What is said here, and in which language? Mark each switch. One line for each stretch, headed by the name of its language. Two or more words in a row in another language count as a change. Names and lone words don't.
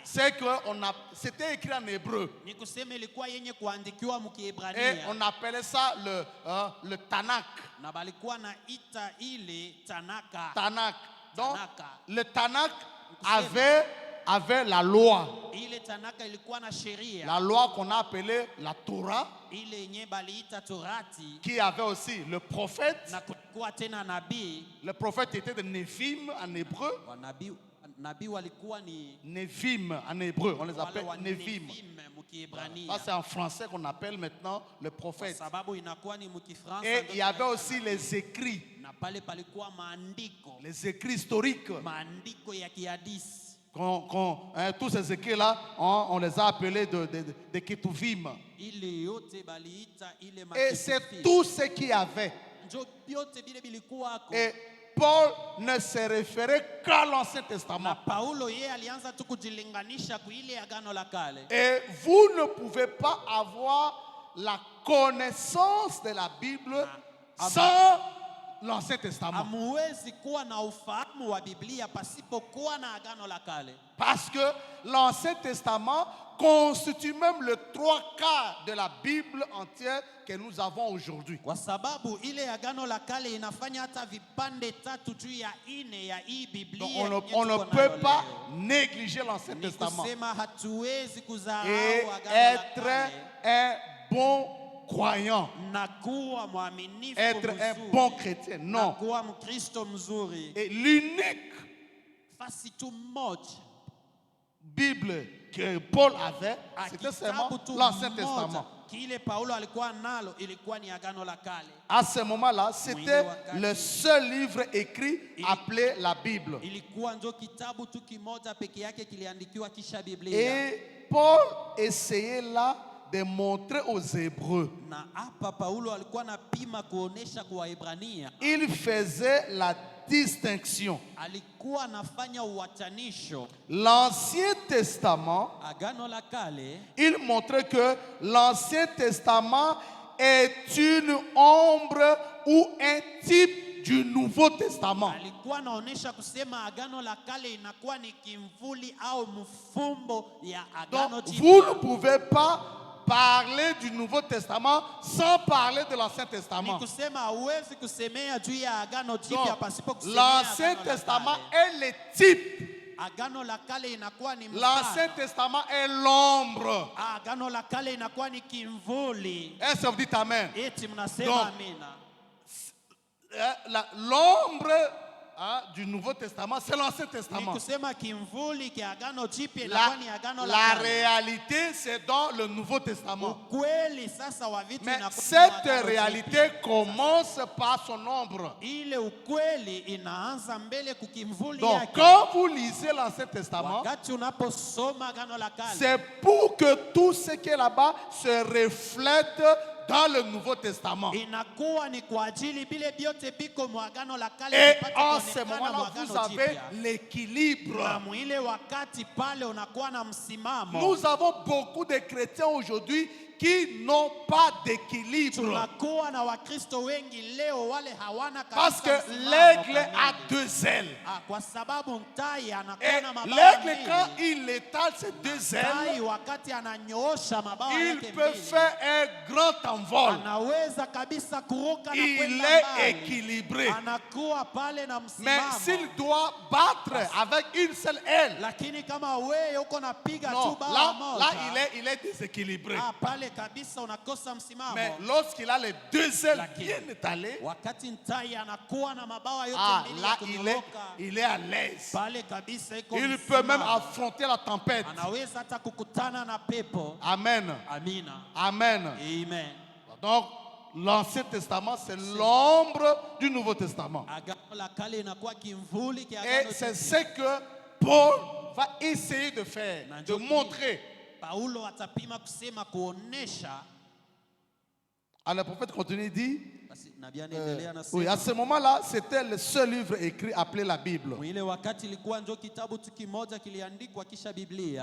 French: C'était écrit en hébreu.
Swahili: Ni kusema ilikuwa yenye kuandikiwa
French: Et
Swahili: mkiebrania
French: on appelait ça le Tanakh.
Swahili: na balikuwa na ita ile Tanaka.
French: Tanakh. Donc,
Swahili: Tanaka.
French: le Tanakh avait la loi.
Swahili: Ile Tanaka ilikuwa na sheria.
French: La loi qu'on a appelée la Torah,
Swahili: Ile yenye baliita Torati,
French: qui avait aussi le prophète.
Swahili: na kulikuwa tena nabii.
French: Le prophète était de Néphim en hébreu.
Swahili: Nabii walikuwa ni
French: Néphim en hébreu, on les
Swahili: wale
French: appelle
Swahili: wa
French: Néphim.
Swahili: mkiebrania.
French: Ça c'est en français qu'on appelle maintenant le prophète.
Swahili: Sababu inakuwa ni mkifransa.
French: Et il y avait aussi les écrits,
Swahili: na pale palikuwa maandiko,
French: les écrits historiques.
Swahili: maandiko ya kihadisi.
French: Tous ces écrits-là, on les a appelés de Ketuvim.
Swahili: Ile yote baliita ile
French: Et c'est tout ce qu'il y avait.
Swahili: njo byote bile bilikuwako.
French: Et Paul ne se référait qu'à l'Ancien
Swahili: Na
French: Testament.
Swahili: Paulo yeye alianza tu kujilinganisha kwa ile agano la kale.
French: Et vous ne pouvez pas avoir la connaissance de la Bible sans l'Ancien Testament.
Swahili: Hamuwezi kuwa na ufahamu wa Biblia pasipokuwa na agano la kale.
French: Parce que l'Ancien Testament constitue même le 3/4 de la Bible entière que nous avons aujourd'hui.
Swahili: Kwa sababu ile agano la kale inafanya hata vipande tatu juu ya ine ya hii Biblia.
French: Donc on ne peut pas négliger l'Ancien
Swahili: Ni
French: Testament
Swahili: kusema hatuwezi
French: et
Swahili: kudharau agano la
French: être
Swahili: kale
French: un bon croyant,
Swahili: na kuwa mwaminifu
French: être un
Swahili: mzuri,
French: bon chrétien.
Swahili: na
French: Non.
Swahili: kuwa Mkristo mzuri.
French: Et l'unique
Swahili: Fasi tu moja
French: Bible que Paul avait, c'était seulement
Swahili: Kitabu tu
French: l'Ancien
Swahili: moja
French: Testament.
Swahili: kile Paulo alikuwa nalo ilikuwa ni Agano la Kale.
French: À ce moment-là, c'était le seul livre écrit appelé la Bible.
Swahili: Ilikuwa ndio kitabu tu kimoja peke yake kiliandikiwa kisha Biblia.
French: Et Paul essayait là de montrer aux Hébreux.
Swahili: Na hapa Paulo alikuwa anapima kuonesha kwa Waebrania.
French: Il faisait la distinction.
Swahili: Alikuwa anafanya uwatanisho.
French: L'Ancien Testament,
Swahili: Agano la Kale,
French: il montrait que l'Ancien Testament est une ombre ou un type du Nouveau Testament.
Swahili: alikuwa anaonesha kusema Agano la Kale inakuwa ni kimvuli au mfumbo ya Agano
French: Donc,
Swahili: Jipya.
French: vous ne pouvez pas parler du Nouveau Testament sans parler de l'Ancien
Swahili: Ni
French: Testament.
Swahili: kusema hauwezi kusemea juu ya Agano Jipya
French: Donc,
Swahili: pasipo kusemea
French: l'Ancien
Swahili: Agano la
French: Testament
Swahili: Kale.
French: est le type.
Swahili: Agano la Kale inakuwa ni
French: L'Ancien
Swahili: mfano.
French: Testament est l'ombre.
Swahili: Agano la Kale inakuwa ni kimvuli.
French: Est-ce que vous dites Amen?
Swahili: Eti mnasema
French: Donc,
Swahili: amina.
French: L'ombre du Nouveau Testament, c'est l'Ancien
Swahili: Ni
French: Testament.
Swahili: kusema kimvuli kia Agano Jipya
French: La,
Swahili: inakuwa ni Agano la
French: la
Swahili: Kale.
French: réalité, c'est dans le Nouveau Testament.
Swahili: Ukweli sasa wa vitu
French: Mais
Swahili: inakuwa ni
French: cette
Swahili: Agano
French: réalité
Swahili: Jipya.
French: commence par son ombre.
Swahili: Ile ukweli inaanza mbele kukimvuli
French: Donc,
Swahili: yake.
French: quand vous lisez l'Ancien Testament,
Swahili: Wakati unaposoma Agano la Kale,
French: c'est pour que tout ce qui est là-bas se reflète dans le Nouveau Testament.
Swahili: inakuwa ni kwa ajili vile vyote biko mwa Agano la Kale
French: Et
Swahili: vipate
French: en ce
Swahili: kuonekana mwa
French: moment-là, vous
Swahili: Agano
French: avez
Swahili: Jipya. Na
French: l'équilibre.
Swahili: mwile wakati pale unakuwa na msimamo.
French: Nous avons beaucoup de chrétiens aujourd'hui qui n'ont pas d'équilibre.
Swahili: Tunakuwa na Wakristo wengi leo wale hawana
French: Parce
Swahili: kabisa
French: que
Swahili: msimamo
French: l'aigle
Swahili: kamili.
French: a deux ailes.
Swahili: Kwa sababu mtai
French: Et
Swahili: anakuwa na mabawa
French: l'aigle, quand
Swahili: mbili.
French: il étale ses deux
Swahili: Tai
French: ailes,
Swahili: wakati ananyoosha mabawa
French: il
Swahili: yake
French: peut
Swahili: mbili,
French: faire un grand envol.
Swahili: anaweza kabisa kuruka na
French: Il
Swahili: kwenda
French: est
Swahili: mbali.
French: équilibré.
Swahili: Anakuwa pale na
French: Mais
Swahili: msimamo.
French: s'il doit battre avec une seule aile,
Swahili: Lakini kama wewe uko napiga
French: non,
Swahili: tu bawa
French: là
Swahili: moja,
French: il est déséquilibré.
Swahili: pale kabisa unakosa msimamo.
French: Mais lorsqu'il a les deux ailes
Swahili: Lakini,
French: bien étalées,
Swahili: wakati mtai anakuwa na mabawa yote mbili ya
French: là
Swahili: kunyoroka,
French: il est à l'aise.
Swahili: pale kabisa iko
French: Il peut même
Swahili: msimamo.
French: affronter la tempête.
Swahili: Anaweza hata kukutana na pepo.
French: Amen.
Swahili: Amina.
French: Amen.
Swahili: Amen.
French: Donc, l'Ancien Testament, c'est l'ombre du Nouveau Testament.
Swahili: Agano la Kale inakuwa kimvuli kia
French: Et
Swahili: Agano
French: c'est
Swahili: Jipya.
French: ce que Paul va essayer de faire,
Swahili: Na
French: de
Swahili: ndio
French: montrer.
Swahili: Paulo atapima kusema kuonesha.
French: Alors, le prophète continue, il dit,
Swahili: Basi nabii anaendelea na
French: oui, à ce moment-là, c'était le seul livre écrit appelé la Bible.
Swahili: ile wakati ilikuwa ndio kitabu tu kimoja kiliandikwa kisha Biblia.